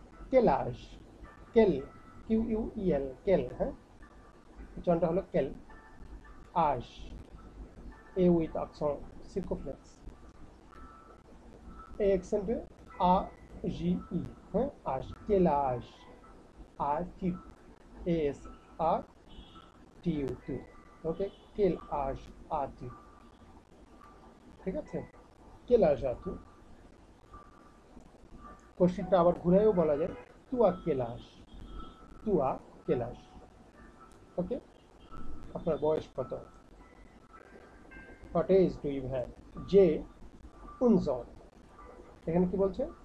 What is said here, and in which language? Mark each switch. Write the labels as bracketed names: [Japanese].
[French] quel âge, quel, কিউ ইউ ই এল, quel, হ্যাঁ, [Bangla] উচ্চারণটা হলো [French] quel âge, এ উইথ accent circumflex, এই অ্যাকসেন্টে আ জি ই, হ্যাঁ, âge, quel âge as-tu? এস আর টি ইউ টু। ওকে, quel âge as-tu? [Bangla] ঠিক আছে, [French] quel âge as-tu? [Bangla] কোশ্চেনটা আবার ঘুরেও বলা যায়, [French] tu as quel âge? tu as quel âge? ওকে, [Bangla] আপনার বয়স কত? [English] what age do you have? যে 11 ans। [Bangla] এখানে কি বলছে?